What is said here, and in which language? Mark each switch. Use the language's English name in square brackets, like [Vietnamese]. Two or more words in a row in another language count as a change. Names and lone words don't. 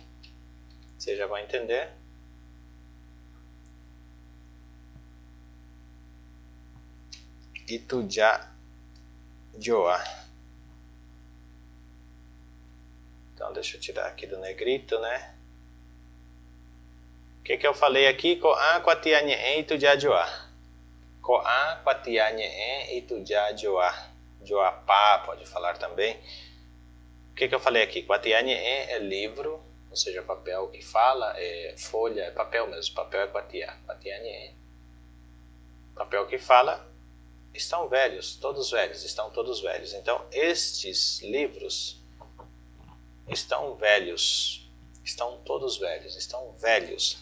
[Portuguese] Você já vai entender. [Guarani] Itujá joa. [Portuguese] Então deixa eu tirar aqui do negrito, né? O que eu falei aqui? [Guarani] Ko'an quatiañe'ẽ itujá joa. Ko'an quatiañe'ẽ itujá joa. [Portuguese] Joapá pode falar também. O que eu falei aqui? Quatiañe'ẽ é livro, ou seja, papel que fala, é folha, é papel mesmo, papel é quatiá. Quatiañe'ẽ. Papel que fala, estão velhos, todos velhos, estão todos velhos. Então, estes livros estão velhos, estão todos velhos, estão velhos.